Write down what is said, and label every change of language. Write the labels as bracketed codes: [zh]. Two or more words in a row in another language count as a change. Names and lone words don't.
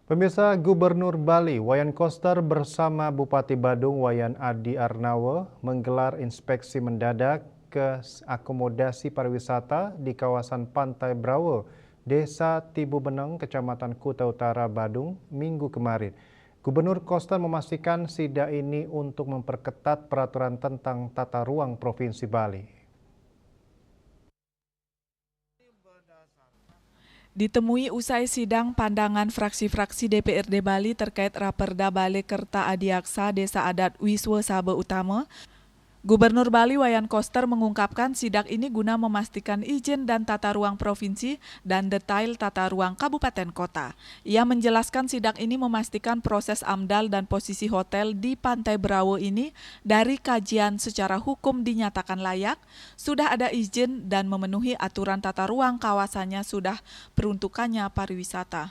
[id] Pemirsa, Gubernur Bali Wayan Koster bersama Bupati Badung Wayan Adi Arnawo menggelar inspeksi mendadak ke akomodasi pariwisata di kawasan Pantai Brawo, Desa Tibu Beneng, Kecamatan Kuta Utara, Badung, Minggu kemarin. Gubernur Koster memastikan sidak ini untuk memperketat peraturan tentang tata ruang Provinsi Bali. Ditemui usai sidang pandangan fraksi-fraksi DPRD Bali terkait Raperda Balai Kerta Adiaksa Desa Adat Wiswa Sabe Utama, Gubernur Bali Wayan Koster mengungkapkan sidak ini guna memastikan izin dan tata ruang provinsi dan detail tata ruang kabupaten kota. Ia menjelaskan sidak ini memastikan proses AMDAL dan posisi hotel di Pantai Brawo ini dari kajian secara hukum dinyatakan layak, sudah ada izin dan memenuhi aturan tata ruang kawasannya sudah peruntukannya pariwisata.